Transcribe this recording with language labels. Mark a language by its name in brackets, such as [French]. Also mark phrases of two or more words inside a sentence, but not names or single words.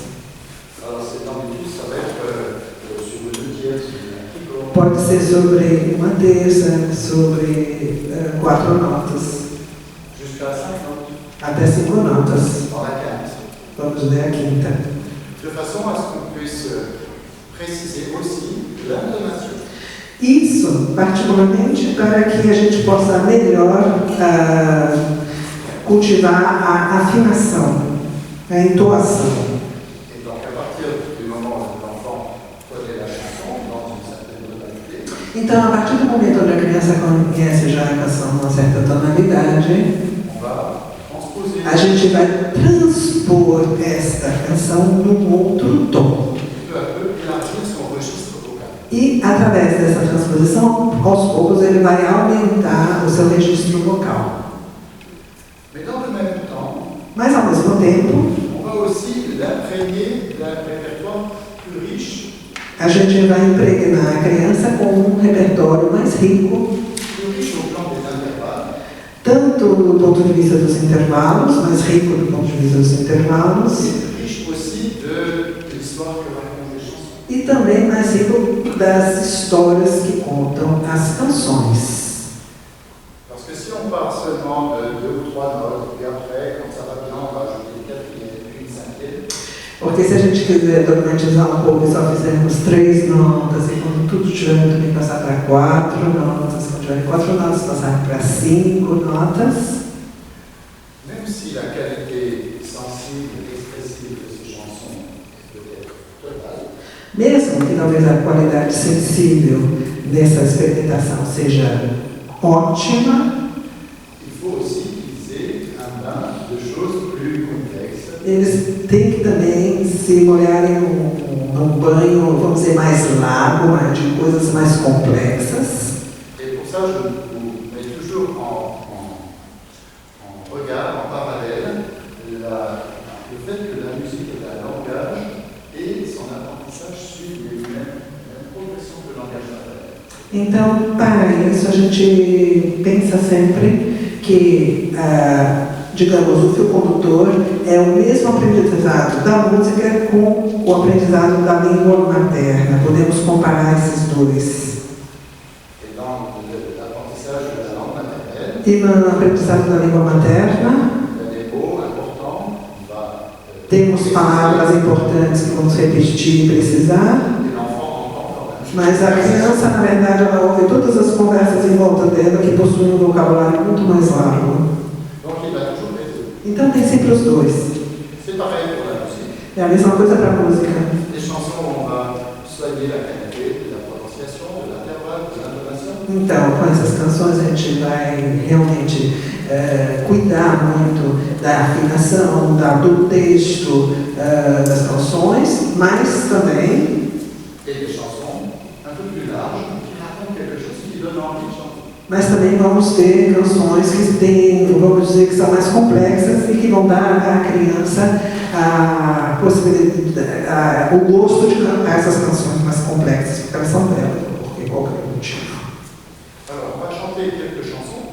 [French] Alors cet ambitus, ça va être sur le 2/3, sur un triplo, [Portuguese] Pode ser sobre uma terça, sobre 4 notas, [French] jusqu'à 5 notes [Portuguese] até 5 notas. [French] dans la quinte, [Portuguese] Vamos ler a quinta. [French] de façon à ce qu'on puisse préciser aussi l'intonation. [Portuguese] Isso, particularmente para que a gente possa melhor cultivar a afinação, a entoação. [French] Et donc à partir du moment où l'enfant connaît la chanson dans une certaine tonalité, [Portuguese] Então, a partir do momento onde a criança conhece já a canção numa certa tonalidade, [French] on va transposer. [Portuguese] a gente vai transpor esta canção num outro tom. [French] Peu à peu élargir son registre vocal. [Portuguese] E, através dessa transposição, aos poucos ele vai aumentar o seu registro vocal. [French] Mais dans le même temps, [Portuguese] Mas, ao mesmo tempo, [French] on va aussi l'imprégner d'un répertoire plus riche, [Portuguese] a gente vai impregnar a criança com um repertório mais rico, [French] plus riche au plan des intervalles, [Portuguese] tanto do ponto de vista dos intervalos, mais rico do ponto de vista dos intervalos, [French] et plus riche aussi de l'histoire que racontent les chansons. [Portuguese] e também mais rico das histórias que contam as canções. [French] Parce que si on part seulement de 2 ou 3 notes, et après, quand ça va bien, on va ajouter une quatrième, puis une cinquième, [Portuguese] Porque se a gente quiser dogmatizar um pouco e só fizermos 3 notas, e quando tudo estiver muito bem passar para 4 notas, quando tiver 4 notas passar para 5 notas, [French] même si la qualité sensible et expressive de ces chansons peut être totale, [Portuguese] mesmo que talvez a qualidade sensível dessa experimentação seja ótima, [French] il faut aussi utiliser un bain de choses plus complexes. [Portuguese] eles têm que também se molharem num banho, vamos dizer, mais largo, de coisas mais complexas. [French] Et pour ça, je vous mets toujours en regard, en parallèle, le fait que la musique est un langage et son apprentissage suit les mêmes progressions que le langage matériel. [Portuguese] Então, para isso, a gente pensa sempre que, digamos, o fio condutor é o mesmo aprendizado da música com o aprendizado da língua materna. Podemos comparar esses dois. [French] Et dans l'apprentissage de la langue maternelle, [Portuguese] E no aprendizado da língua materna, [French] il y a des mots importants, on va [Portuguese] temos palavras importantes que vamos repetir e precisar. [French] que l'enfant entend quand même. [Portuguese] Mas a criança, na verdade, ela ouve todas as conversas em volta dela que possuem um vocabulário muito mais largo. [French] Donc il va toujours les deux. [Portuguese] Então tem sempre os dois. [French] C'est pareil pour la musique. [Portuguese] É a mesma coisa para a música. [French] Les chansons, on va soigner la qualité de la prononciation, de l'intervalle, de l'intonation. [Portuguese] Então, com essas canções a gente vai realmente cuidar muito da afinação, do texto das canções, mas também [French] Et des chansons un peu plus larges qui racontent quelque chose qui donne envie de chanter. [Portuguese] Mas também vamos ter canções que têm, vamos dizer, que são mais complexas e que vão dar à criança a possibilidade, o gosto de cantar essas canções mais complexas, porque elas são belas, por qualquer motivo. [French] Alors, on va chanter quelques chansons,